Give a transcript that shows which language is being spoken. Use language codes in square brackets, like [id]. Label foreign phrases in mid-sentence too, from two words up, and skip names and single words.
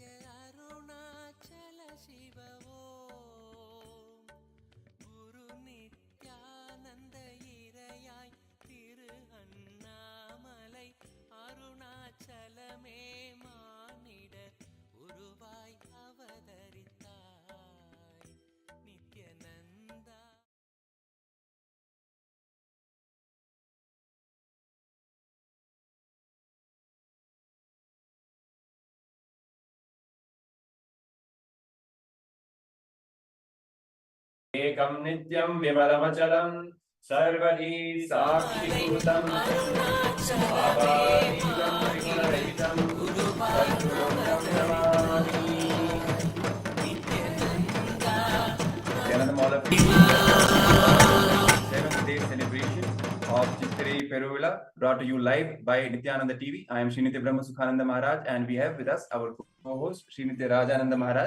[ta] அருணாச்சல சிவ ஓம் குரு நித்யானந்த இறையாய் திரு அண்ணாமலை அருணாச்சலமே மானிட உருவாய் அவதரித்தாய் நித்யநந்தா [sa] एकं नित्यं विमलमचलं सर्वधी साक्षिभूतं आपादीतं त्रिगुणरहितं सद्गुरुं नमामि। [en] All of you. 7th day celebration of Chittirai Peruvizha brought to you live by Nithyananda TV. I am Srinitya Brahma Sukhananda Maharaj and we have with us our co-host Srinitya Rajananda Maharaj.